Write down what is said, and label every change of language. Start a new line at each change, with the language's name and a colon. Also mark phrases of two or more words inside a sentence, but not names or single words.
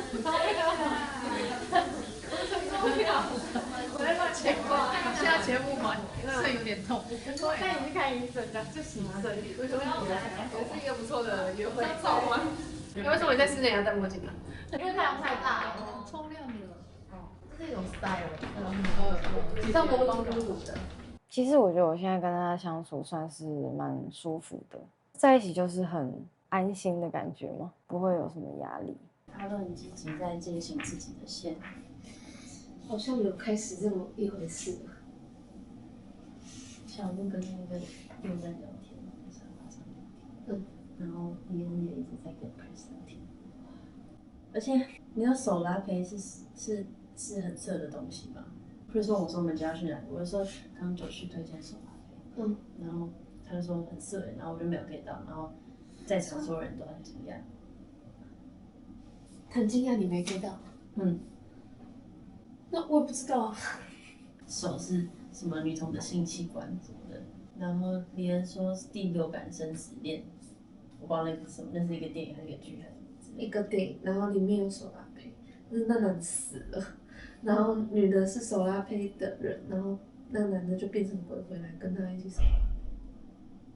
Chinese: 我在亂切瓜，現在切不完，腎有點痛。帶你去看醫生，這洗腎。我覺得也是一個不錯的約會照嗎？為什麼你在室內要戴墨鏡呢？因為太陽太大了，超亮的。這是一種 style， 上模裝就是我的。其實我覺得我現在跟他相處算是蠻舒服的，在一起就是很安心的感覺嘛，不會有什麼壓力。他都很積極在進行自己的線，好像有開始這麼一回事。小鹿跟那個又在聊天，在沙發上聊天，然後別人也一直在跟 Chris 聊天。而且你知道手拉胚是很色的東西嗎？比如說我說我們家去哪裡，我就說剛九旭推薦手拉胚，然後他就說很色，然後我就沒有 get 到，然後在場所有人都很驚訝，很驚訝你沒 get 到，那我也不知道啊。手是什麼女童的性器官什麼的，然後李恩說是第六感生死戀，我不知道那個是什麼，那是一個電影還是一個劇還是一個電影，然後裡面有手拉胚，但是那男的死了，然後女的是手拉胚的人，然後那男的就變成鬼回來跟他一起手拉胚。